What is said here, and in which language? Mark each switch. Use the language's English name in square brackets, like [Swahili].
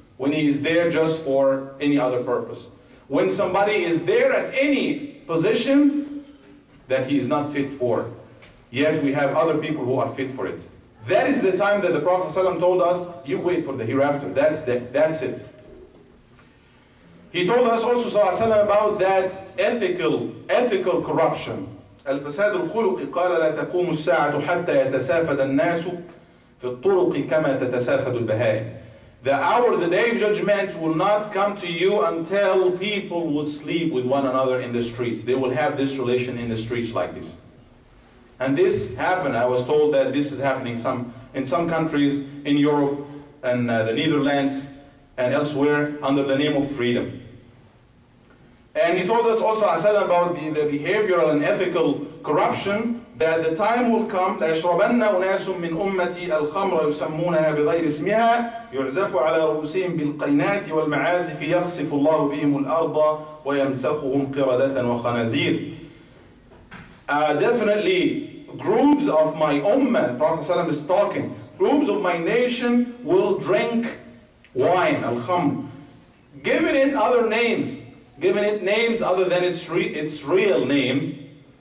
[English] When he is there just for any other purpose. When somebody is there at any position that he is not fit for, yet we have other people who are fit for it. That is the time that the Prophet ﷺ told us, you wait for the hereafter. That's it. He told us also ﷺ about that ethical corruption. [Arabic] الفساد الخلقي قال لا تقوم الساعة حتى يتسافد الناس في الطرق كما تتسافد البهائم. [English] The hour, the day of judgment will not come to you until people would sleep with one another in the streets. They will have this relation in the streets like this. And this happened. I was told that this is happening in some countries in Europe and the Netherlands and elsewhere under the name of freedom. And he told us also about the behavioral and ethical corruption, that the time will come [Arabic] لَيَشْرَبَنَّ أُنَاسٌ مِّنْ أُمَّتِي الْخَمْرَ يُسَمُّونَها بِغَيْرِ اسْمِهَا يُعْزَفُ عَلَى رُؤُوسِهِمْ بِالْقَيْنَاتِ وَالْمَعَازِفِ يَخْسِفُ اللَّهُ بِهِمُ الْأَرْضَ وَيَمْسَخُهُمْ قِرَدَةً وَخَنَازِيرَ. [English] Definitely groups of my ummah, Prophet ﷺ is talking, groups of my nation will drink wine, al-khamr, giving it other names, giving it names other than its real name.